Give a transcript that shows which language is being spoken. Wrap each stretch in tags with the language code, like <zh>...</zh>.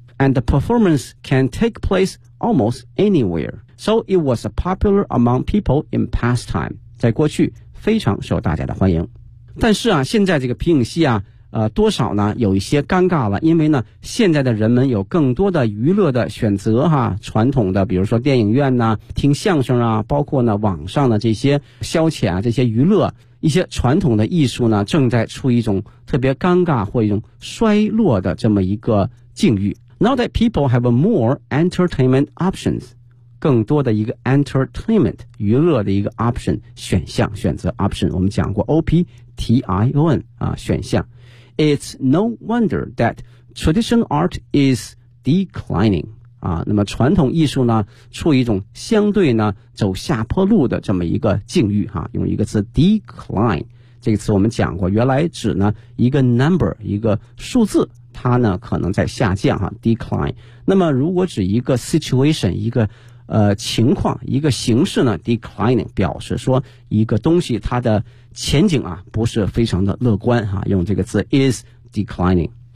<en>And the performance can take place almost anywhere, so it was popular among people in past time。</en> <zh>在过去非常受大家的欢迎，但是啊，现在这个皮影戏啊。多少呢有一些尴尬了，因为呢现在的人们有更多的娱乐的选择哈，传统的比如说电影院呢、啊、听相声啊，包括呢网上的这些消遣啊，这些娱乐一些传统的艺术呢正在处于一种特别尴尬或一种衰落的这么一个境遇。</zh> <en>Now that people have more entertainment options，</en> <zh>更多的一个 entertainment 娱乐的一个 option 选项选择 option， 我们讲过 OPTION 啊，选项。</zh> <en>It's no wonder that traditional art is declining.</en> <zh>啊，那么传统艺术呢，处于一种相对呢走下坡路的这么一个境遇哈、啊。用一个词 decline， 这个词我们讲过，原来指呢一个 number， 一个数字，它呢可能在下降哈、啊、decline。那么如果指一个 situation， 一个情况，一个形式呢 declining， 表示说一个东西它的前景啊不是非常的乐观哈、啊，用这个词 is declining。</zh>